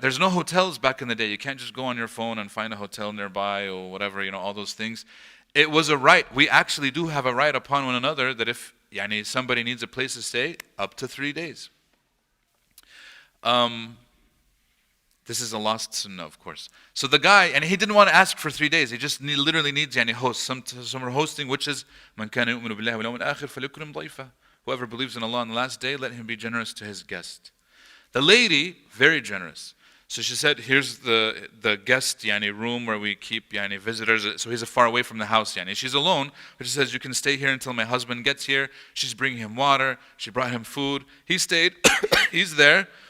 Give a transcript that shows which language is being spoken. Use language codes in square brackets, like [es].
[en] There's no hotels back in the day. You can't just go on your phone and find a hotel nearby or whatever, all those things. It was a right. We actually do have a right upon one another that if somebody needs a place to stay, up to 3 days. This is a lost sunnah, of course. So the guy, and he didn't want to ask for 3 days. He just literally needs hosts. Some are hosting, which is [ar] مَنْ كَانَ يُؤْمِنُ بِاللَّهِ وَالْيَوْمِ الْآخِرِ فَلْيُكْرِمْ ضَيْفَهُ. [en] Whoever believes in Allah on the last day, let him be generous to his guest. The lady, very generous. So she said, here's the guest room where we keep visitors. So he's far away from the house. She's alone, but she says, you can stay here until my husband gets here. She's bringing him water. She brought him food. He stayed. He's there.